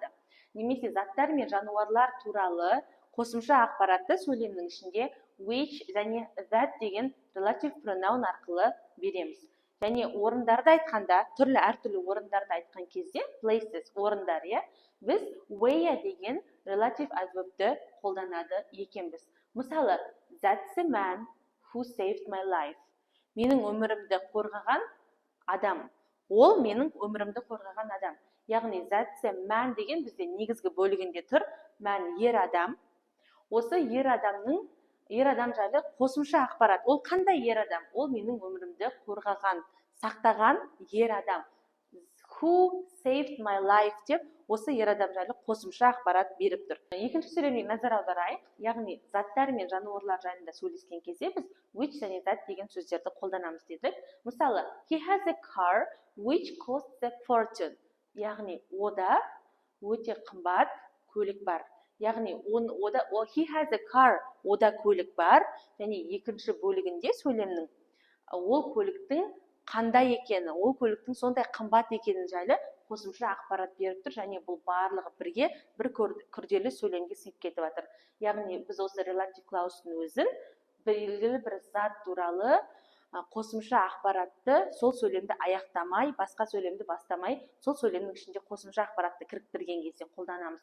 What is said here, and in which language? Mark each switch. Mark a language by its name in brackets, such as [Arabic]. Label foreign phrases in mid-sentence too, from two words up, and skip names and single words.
[Kazakh] Немесе заттар мен жануарлар туралы қосымша ақпаратты сөйлемнің ішінде which және that деген [English] relative pronoun [Kazakh] арқылы береміз. Және орындарды айтқанда, әртүрлі орындарды айтқан кезде, places, орындар, біз where деген [English] relative adverbті [Kazakh] қолданады екенбіз. Мысалы, [English] that's a man who saved my life. [Kazakh] Менің өмірімді қорғаған адам. Ол менің өмірімді қорғаған адам. Яғни, [English] that's a man [Kazakh] деген бізде негізгі бөлігінде тұр. Man ер адам. Осы ер адам жайлы қосымша ақпарат. Ол қандай ер адам? Ол менің өмірімді қорғаған, сақтаған ер адам. [English] Who saved my life [Kazakh] деп осы ер адам жайлы қосымша ақпарат беріп тұр. Екінші сөйлемге назар аударайық. Яғни, заттар мен жануарлар жайында сөйлескен кезде біз which және that деген сөздерді қолданамыз дедік. Мысалы, [English] he has a car which costs a fortune. [Kazakh] Яғни, ода өте қымбат көлік бар. Яғни, [English] he has a car, [Kazakh] ода көлік бар. Және екінші бөлігінде сөйлемнің ол көліктің қандай екені, ол көліктің сондай қымбат екені жайлы қосымша ақпарат беріп тұр, және бұл барлығы бірге бір күрделі сөйлемге сыйып кетіп жатыр. Яғни, біз осы [English] relative clause'ның [Kazakh] өзін белгілі бір зат туралы қосымша ақпаратты сол сөйлемді аяқтамай, басқа сөйлемді бастамай, сол сөйлемнің ішінде қосымша ақпаратты кіріктірген кезде қолданамыз.